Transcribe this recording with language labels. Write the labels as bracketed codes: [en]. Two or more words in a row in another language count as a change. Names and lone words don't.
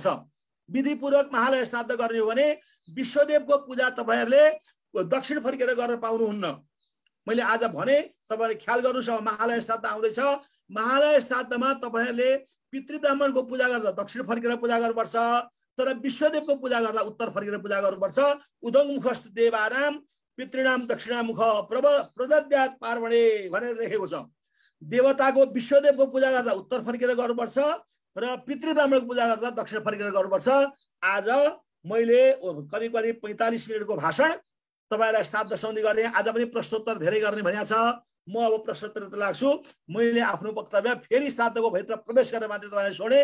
[ne] विधिपूर्वक महालय श्राद्ध गर्ने हो भने विश्वदेवको पूजा तपाईँहरूले दक्षिण फर्केर गर्न पाउनुहुन्न। मैले आज भने तपाईँहरूले ख्याल गर्नुहोस्। अब महालय श्राद्ध आउँदैछ। महालय श्राद्धमा तपाईँहरूले पितृ ब्राह्मणको पूजा गर्दा दक्षिण फर्केर पूजा गर्नुपर्छ। तर विश्वदेवको पूजा गर्दा उत्तर फर्केर पूजा गर्नुपर्छ। [sa] उदङ्मुखस्तु देवानाम पितृणाम दक्षिणामुख प्रदद्यात् पार्वणे [ne] भनेर लेखेको छ। देवताको विश्वदेवको पूजा गर्दा उत्तर फर्केर गर्नुपर्छ र पितृ ब्राह्मणको पूजा गर्दा दक्षिण फर्केर गर्नुपर्छ। आज मैले करिब 45 मिनटको भाषण तपाईँलाई श्राद्ध सम्बन्धी गर्ने, आज पनि प्रश्नोत्तर धेरै गर्ने भनेको छ। म अब प्रश्नोत्तर लाग्छु। मैले आफ्नो वक्तव्य फेरि श्राद्धको भित्र प्रवेश गरेर मात्रै तपाईँलाई छोडेँ।